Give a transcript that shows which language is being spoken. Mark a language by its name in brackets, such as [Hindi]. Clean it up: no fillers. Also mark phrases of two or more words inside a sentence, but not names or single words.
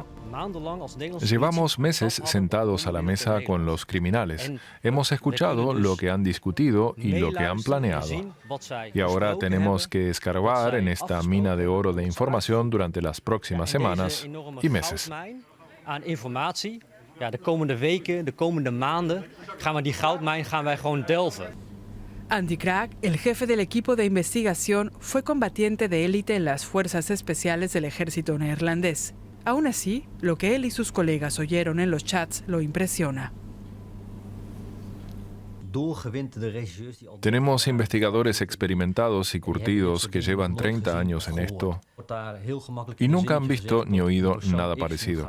[Spanish] Llevamos meses sentados a la mesa con los criminales. Hemos escuchado lo que han discutido y lo que han planeado. Y ahora tenemos que escarbar en esta mina de oro de información durante las próximas semanas y meses. [Dutch] Aan informatie. De komende weken, de komende maanden gaan we die goudmijn gewoon delven. [Spanish] Andy Krag, el jefe del equipo de investigación, fue combatiente de élite en las fuerzas especiales del ejército neerlandés. Aún así, lo que él y sus colegas oyeron en los chats lo impresiona. Tenemos investigadores experimentados y curtidos que llevan 30 años en esto y nunca han visto ni oído nada parecido.